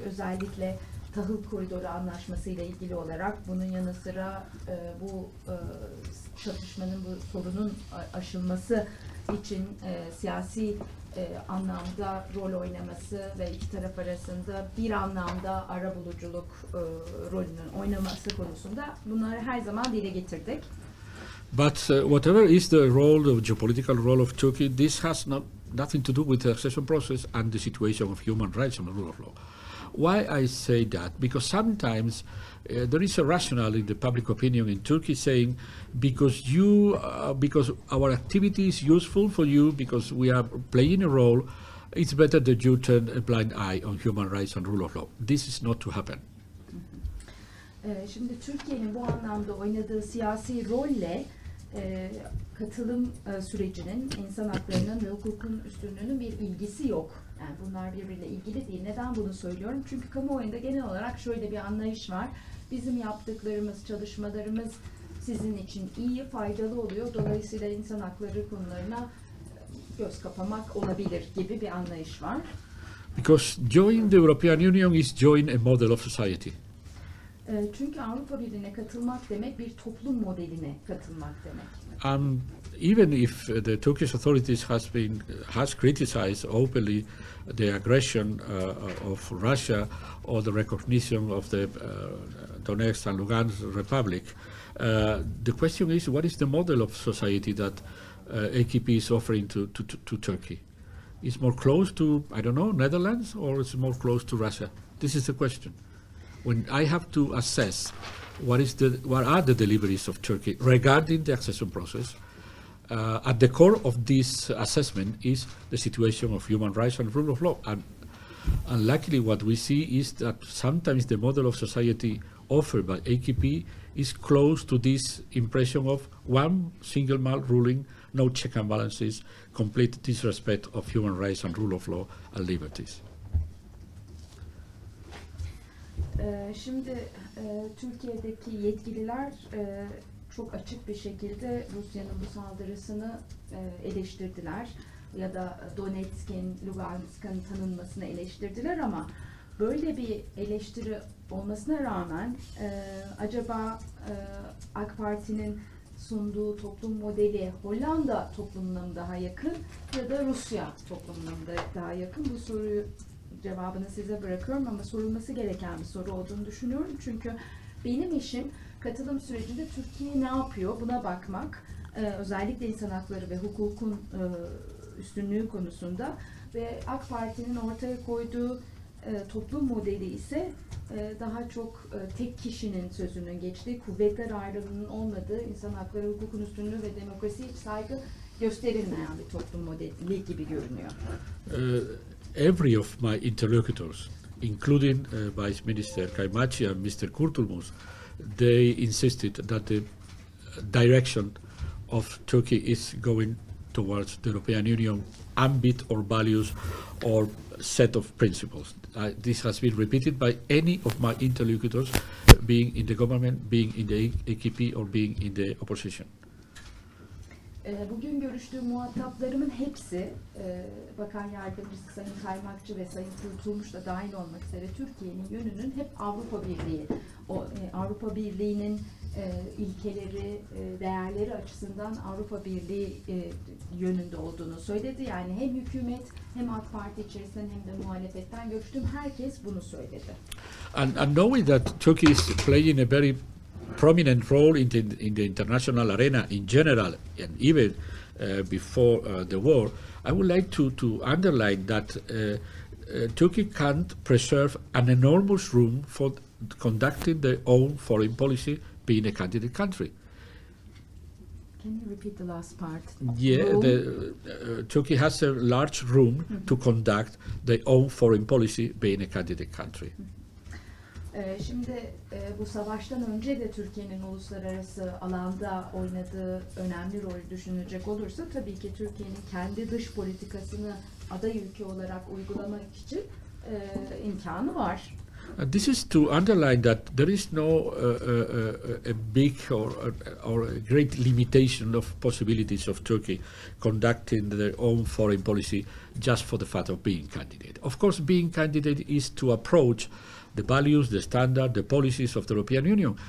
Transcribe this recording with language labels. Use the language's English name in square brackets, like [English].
[Turkish] Özellikle tahıl koridoru anlaşması ile ilgili olarak, bunun yanı sıra bu çatışmanın, bu sorunun aşılması için siyasi anlamda rol oynaması ve iki taraf arasında bir anlamda arabuluculuk rolünün oynaması konusunda bunları her zaman dile getirdik. [English] But whatever is the role, the geopolitical role of Turkey, this has nothing to do with the accession process and the situation of human rights and the rule of law. Why I say that? Because sometimes there is a rationale in the public opinion in Turkey saying, because our activity is useful for you, because we are playing a role, it's better that you turn a blind eye on human rights and rule of law. This is not to happen. [Turkish] Şimdi Türkiye'nin bu anlamda oynadığı siyasi rolle katılım sürecinin, insan haklarının ve hukukun üstünlüğünün bir ilgisi yok. Yani bunlar birbiriyle ilgili değil. Neden bunu söylüyorum? Çünkü kamuoyunda genel olarak şöyle bir anlayış var. Bizim yaptıklarımız, çalışmalarımız sizin için iyi, faydalı oluyor. Dolayısıyla insan hakları konularına göz kapamak olabilir gibi bir anlayış var. [English] Because joining the European Union is joining a model of society. [Turkish] Çünkü Avrupa Birliği'ne katılmak demek bir toplum modeline katılmak demek. [English] Even if the Turkish authorities has criticized openly the aggression of Russia or the recognition of the Donetsk and Lugansk Republic, the question is, what is the model of society that AKP is offering to Turkey? Is more close to, I don't know, Netherlands, or is it more close to Russia? This is the question. When I have to assess what are the deliveries of Turkey regarding the accession process, at the core of this assessment is the situation of human rights and rule of law. And luckily what we see is that sometimes the model of society offered by AKP is close to this impression of one single man ruling, no check and balances, complete disrespect of human rights and rule of law and liberties. [Turkish] Şimdi Türkiye'deki yetkililer çok açık bir şekilde Rusya'nın bu saldırısını eleştirdiler ya da Donetsk'in, Lugansk'ın tanınmasını eleştirdiler, ama böyle bir eleştiri olmasına rağmen acaba AK Parti'nin sunduğu toplum modeli Hollanda toplumuna mı daha yakın ya da Rusya toplumuna mı daha yakın? Bu soruyu cevabını size bırakıyorum, ama sorulması gereken bir soru olduğunu düşünüyorum. Çünkü benim işim katılım sürecinde Türkiye ne yapıyor buna bakmak. Özellikle insan hakları ve hukukun üstünlüğü konusunda, ve AK Parti'nin ortaya koyduğu toplum modeli ise daha çok tek kişinin sözünün geçtiği, kuvvetler ayrılığının olmadığı, insan hakları, hukukun üstünlüğü ve demokrasiye saygı gösterilmeyen bir toplum modeli gibi görünüyor. [English] Every of my interlocutors, including Vice Minister Kaymakçı and Mr. Kurtulmuş, they insisted that the direction of Turkey is going towards the European Union ambit or values or set of principles. This has been repeated by any of my interlocutors, being in the government, being in the AKP or being in the opposition. [Turkish] Bugün görüştüğüm muhataplarımın hepsi, Bakan Yardımcısı Sayın Kaymakçı ve Sayın Kurtulmuş da dahil olmak üzere, Türkiye'nin yönünün hep Avrupa Birliği, Avrupa Birliği'nin ilkeleri, değerleri açısından Avrupa Birliği yönünde olduğunu söyledi. Yani hem hükümet hem AK Parti içerisinden hem de muhalefetten görüştüğüm herkes bunu söyledi. [English] And knowing that Turkey is playing a very prominent role in the international arena in general, and even before the war, I would like to underline that Turkey can't preserve an enormous room for conducting their own foreign policy, being a candidate country. Can you repeat the last part? Yeah, Turkey has a large room to conduct their own foreign policy being a candidate country. [Turkish] Şimdi bu savaştan önce de Türkiye'nin uluslararası alanda oynadığı önemli rolü düşünecek olursa tabii ki Türkiye'nin kendi dış politikasını aday ülke olarak uygulamak için imkanı var. [English] This is to underline that there is no a big or a great limitation of possibilities of Turkey conducting their own foreign policy just for the fact of being candidate. Of course, being candidate is to approach the values, the standard, the policies of the European Union.